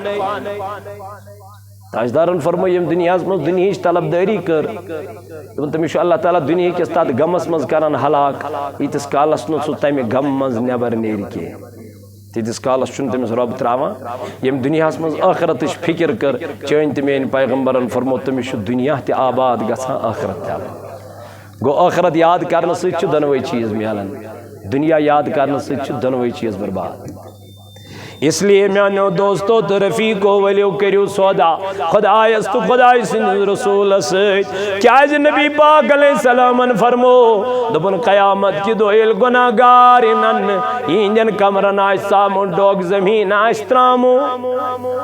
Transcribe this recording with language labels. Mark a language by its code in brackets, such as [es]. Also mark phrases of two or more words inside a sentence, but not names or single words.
[ks] تاجدارن فرمو یم دنیاہس منٛز دُنہِچ طلبدٲری کٔر دوٚپُن تٔمِس چھُ اللہ تعالیٰ دُنیا کِس تتھ غمس منٛز کران ہلاک ییٖتِس کالس نہٕ سُہ تمہِ غم منٛز نٮ۪بر نیرِ کینٛہہ تیٖتِس کالس چھُنہٕ تٔمِس رۄب تراوان ییٚمہِ دُنیاہس منٛز ٲخرتٕچ فکر کٔر چٲنۍ تہٕ میٲنۍ پیغمبرن فرمو تٔمِس چھُ دُنیا تہِ آباد گژھان ٲخرت تہِ آباد گوٚو ٲخرت یاد کرنہٕ سۭتۍ چھِ دۄنوے چیٖز میلان دُنیا یاد کرنہٕ سۭتۍ چھِ دۄنوے چیٖز برباد [ur] اس لیے [ks] میانو دوستو تو رفیقو ولیو کریو سودا خدایس تو خدای سند رسول سۭتۍ کیازِ نبی پاک علیہ السلامن فرمو دوٚپُن قیامت کہِ دۄہ ییٚلہِ گۄناہ گار یِنن یِہنٛدٮ۪ن کمرن آسہِ سامُن ڈوٚگ زٔمیٖن آسہِ ترٛامُت